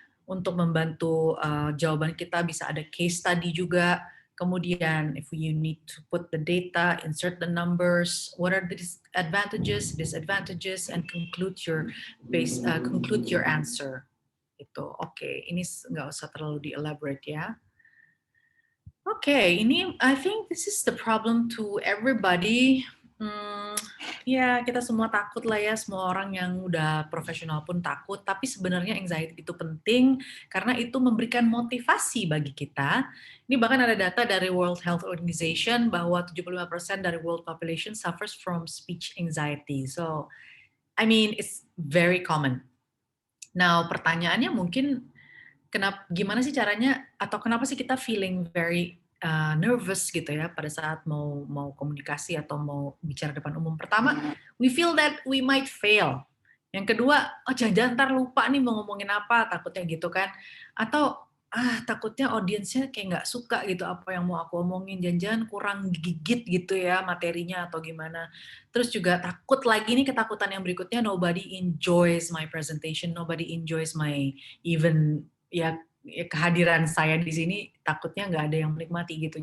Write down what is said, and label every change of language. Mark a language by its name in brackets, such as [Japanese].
[Indonesian] Untuk membantu jawaban kita bisa ada case study juga. [English] Kemudian, if you need to put the data, insert the numbers, what are the advantages, disadvantages, and conclude your answer. [Indonesian] Itu oke. Ini nggak usah terlalu di-elaborate ya. Oke, ini [English] I think this is the problem to everybody. [Indonesian] Ya, kita semua takut lah ya, semua orang yang udah profesional pun takut, tapi sebenarnya anxiety itu penting karena itu memberikan motivasi bagi kita. Ini bahkan ada data dari World Health Organization bahwa 75% dari [English] world population suffers from speech anxiety. So, I mean, it's very common. [Indonesian] Now, pertanyaannya mungkin gimana sih caranya, atau kenapa sih kita [English] feeling very nervous [Indonesian] gitu ya pada saat mau komunikasi atau mau bicara depan umum. Pertama, [English] we feel that we might fail. [Indonesian] Yang kedua, oh jangan-jangan ntar lupa nih mau ngomongin apa, takutnya gitu kan. Atau takutnya audiensnya kayak nggak suka gitu apa yang mau aku omongin, jangan-jangan kurang gigit gitu ya materinya atau gimana. Terus juga takut lagi nih, ketakutan yang berikutnya, [English] nobody enjoys my presentation, nobody enjoys my even [Indonesian] ya kehadiran saya di sini, takutnya nggak ada yang menikmati gitu.